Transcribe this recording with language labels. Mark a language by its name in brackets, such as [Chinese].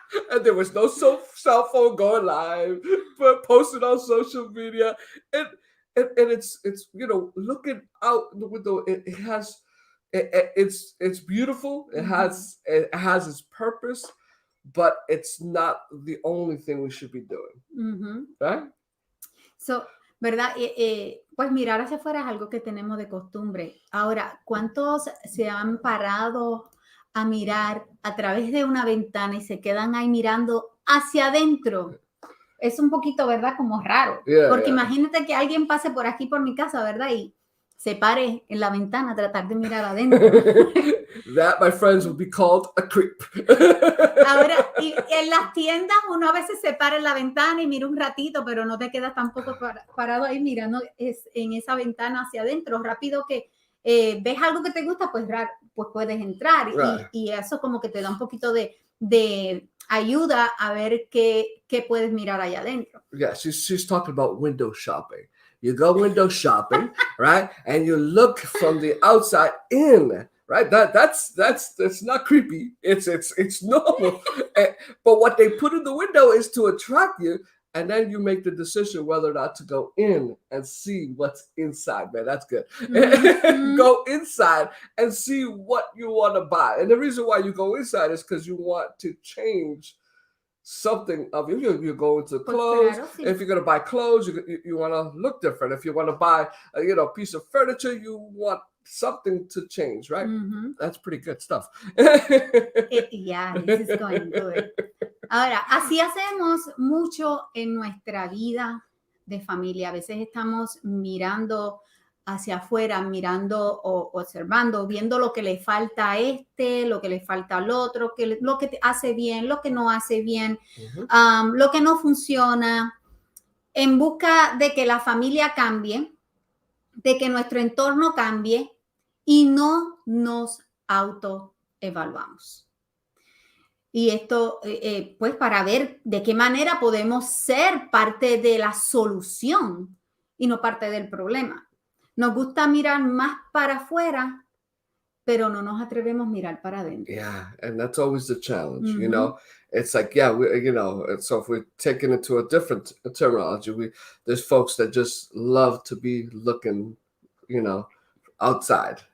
[English] And there was no cell phone going live, but posted on social media. And it's looking out the window, it has it's beautiful. It has its purpose, but it's not the only thing we should be doing. Right? [Spanish] So, ¿verdad? Pues mirar hacia afuera es algo que tenemos de costumbre. Ahora, ¿cuántos se han parado a mirar a través de una ventana y se quedan ahí mirando hacia adentro? Es un poquito, ¿verdad? Como raro. Porque imagínate que alguien pase por aquí, por mi casa, ¿verdad? Y se pare en la ventana a tratar de mirar adentro. [English] That, my friends, would be called a creep. [Spanish] Ahora, y en las tiendas uno a veces se para en la ventana y mira un ratito, pero no te quedas tampoco parado ahí mirando en esa ventana hacia adentro. Rápido que ves algo que te gusta, pues puedes entrar. [English] Right. [Spanish] Y eso como que te da un poquito de ayuda a ver qué puedes mirar allá adentro. [English] Yeah, she's talking about window shopping. You go window shopping, right? And you look from the outside in, right? That's not creepy. It's normal. But what they put in the window is to attract you, and then you make the decision whether or not to go in and see what's inside. Man, that's good. Mm-hmm. Go inside and see what you want to buy. And the reason why you go inside is because you want to change something of you. You're going to clothes. [Spanish] Claro, sí. [English] If you're going to buy clothes, you want to look different. If you want to buy a piece of furniture, you want something to change, right? Mm-hmm. That's pretty good stuff. Yeah, this is going good. [Spanish] Ahora, así hacemos mucho en nuestra vida de familia. A veces estamos mirando hacia afuera, mirando o observando, viendo lo que le falta a lo que le falta al otro, lo que te hace bien, lo que no hace bien, lo que no funciona, en busca de que la familia cambie, de que nuestro entorno cambie y no nos autoevaluamos. Y esto, pues, para ver de qué manera podemos ser parte de la solución y no parte del problema. Nos gusta mirar más para afuera, pero no nos atrevemos a mirar para adentro. [English] Yeah, and that's always the challenge, It's like, yeah, so if we're taking it to a different terminology, there's folks that just love to be looking, outside.